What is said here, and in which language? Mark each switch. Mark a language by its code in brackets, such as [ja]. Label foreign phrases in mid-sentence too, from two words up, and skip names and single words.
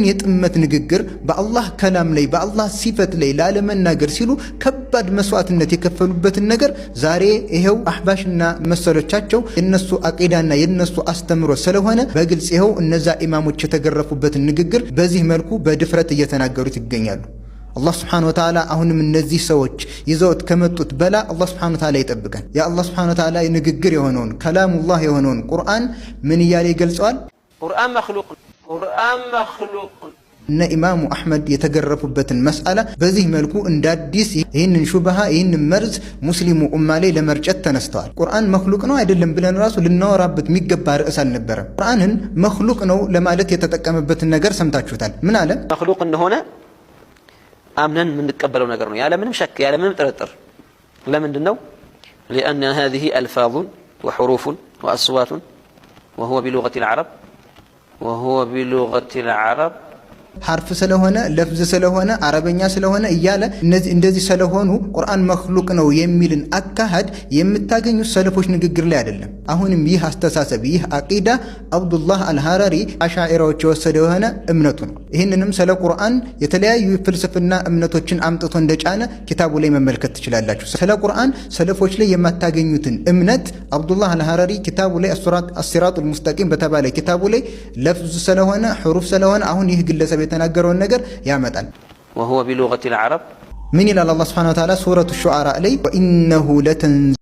[am] የጥመት ንግግር በአላህ ከላም ላይ በአላህ ሲፈት ላይ ላለመናገር ሲሉ ከባድ መስዋዕትነት የከፈሉበትን ነገር ዛሬ ይሄው አህባሽና መሰሎቻቸው የነሱ አቂዳና የነሱ አስተምሮ ስለሆነ በግልጽ ይሄው እነዛ ኢማሞች የተገረፉበትን ንግግር በዚህ መልኩ በድፍረት እየተናገሩት ይገኛሉ [ar] الله سبحانه وتعالى [am] አሁንም እነዚህ ሰዎች ይዘውት ከመጡት በላ [ar] الله سبحانه وتعالى [am] ይጠብቀን ያ [ar] الله سبحانه وتعالى [am] ንግግር የሆነውን ከላሙላህ የሆነውን ቁርአን ምን ይያለ ይገልጻል [ar] قرآن مخلوق [am] እነ ኢማሙ አህመድ የተገረፉበትን መስአላ በዚህ መልኩ እንዳዲስ ይህንን ሹብሃ ይህንን መርዝ ሙስሊሙ ኡማ ላይ ለመርጨት ተነስተዋል ቁርአን መክሉቅ ነው አይደለም ብለን ራሱ ልናወራበት የሚገባ ርዕስ አልነበረም ቁርአንን መክሉቅ ነው ለማለት የተጠቀመበትን ነገር ሰምታችሁታል ምን አለ መክሉቅ እንደሆነ አምነን የምንቀበለው ነገር ነው ያለ ምንም ሸክ ያለ ምንም ጥርጥር ለምንድን ነው [ar] لأن هذه ألفاظ وحروف وأصوات وهو بلغة العرب [am] حرف ስለሆነ ለፍዝ ስለሆነ አረበኛ ስለሆነ እያለ እንደዚህ ስለሆኑ ቁርአን መክሉቅ ነው የሚልን አካሃድ የምታገኙ ሰለፎች ንግግር ላይ አይደለም አሁንም ይህ አስተሳሰብ ይህ አቂዳ አብዱላህ አልሐራሪ አሻኢራዎች የወሰደው የሆነ እምነቱ ነው ይህንንም ስለ ቁርአን የተለያዩ ፍልስፍና እምነቶችን አምጥቶ እንደጫነ ኪታቡ ላይ መመልከት ትችላላችሁ ስለ ቁርአን ሰለፎች ላይ የማታገኙትን እምነት አብዱላህ አልሐራሪ ኪታቡ ላይ አስሲራጡል ሙስተቂም በተባለ ኪታቡ ላይ ለፍዝ ስለሆነ ሑሩፍ ስለሆነ አሁን ይህ ግለሰብ የተናገረውን ነገር ያመጣል [ar] وهو بلغة العرب من إلى الله سبحانه وتعالى سورة الشعراء لي وإنه